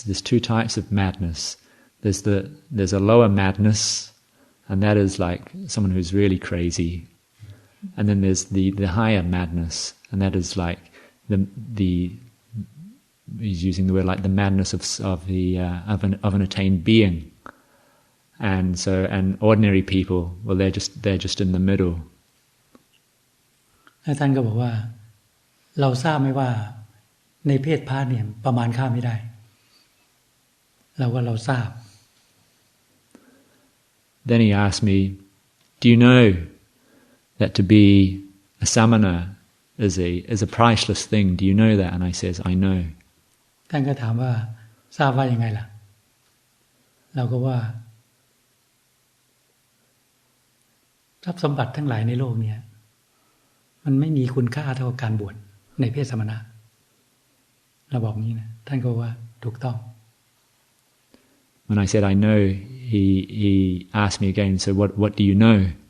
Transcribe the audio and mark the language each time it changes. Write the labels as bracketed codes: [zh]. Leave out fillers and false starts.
[en] There's 2 types of madness. There's a lower madness, and that is like someone who's really crazy, and then there's the higher madness, and that is like the he's using the word like the madness of an attained being, and ordinary people, well, they're just in the middle." [th] ท่านก็บอกว่าเราทราบไหมว่าในเพศพระเนี่ยประมาณค่าไม่ได้เราทราบ [en] Then he asked me, "Do you know that to be a samana is a priceless thing? Do you know that?" And I says, "I know." [th] ท่านก็ถามว่าทราบว่ายังไงล่ะเราก็ว่าทรัพย์สมบัติทั้งหลายในโลกเนี่ยมันไม่มีคุณค่าเท่ากับการบวชในเพศสมณะเราบอกงี้นะท่านก็ว่าถูกต้อง [en] When I said I know, he asked me again, "So what do you know?"